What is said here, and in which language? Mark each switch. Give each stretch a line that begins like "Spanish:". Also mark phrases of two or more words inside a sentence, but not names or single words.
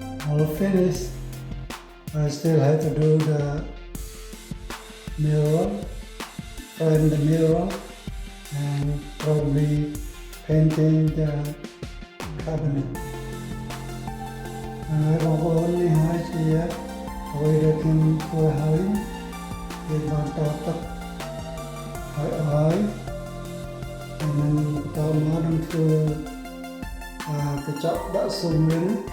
English: all finished. I still have to do the mirror, frame the mirror, and probably painting the cabinet.
Khmer: បងប្អូននេះហើយជាអ្វីដែលខ្ញុំធ្វើហើយវាបានតទឹកហើយហើយនឹងបន្តមកនឹងធ្វើកញ្ចក់ដាក់ស៊ុំវិញ